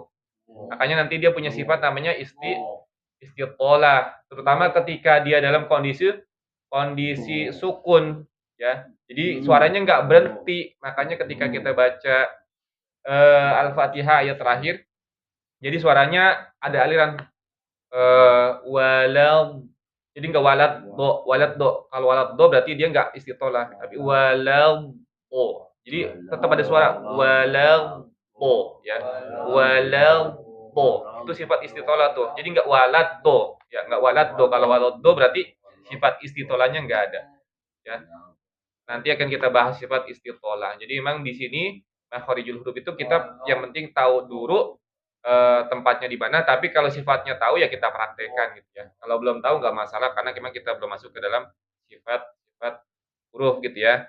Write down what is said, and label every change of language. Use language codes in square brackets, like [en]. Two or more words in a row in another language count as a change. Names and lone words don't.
[id] Makanya nanti dia punya sifat namanya istiqolah, terutama ketika dia dalam kondisi sukun ya. Jadi suaranya nggak berhenti, makanya ketika kita baca Al-Fatihah ayat terakhir, jadi suaranya ada aliran walau, jadi nggak walat do. Kalau walat do berarti dia nggak istitolah, tapi walau o. Jadi tetap ada suara walau o ya. Walau o itu sifat istitolah tuh. Jadi nggak walat do ya, nggak walat do. Kalau walat do berarti sifat istitolahnya nggak ada ya. Nanti akan kita bahas sifat istitolah. Jadi memang di sini [ar] مخارج الحروف [id] itu kita yang penting tahu dulu tempatnya di mana, tapi kalau sifatnya tahu ya kita praktekkan gitu ya. Kalau belum tahu nggak masalah karena memang kita belum masuk ke dalam sifat-sifat huruf gitu ya.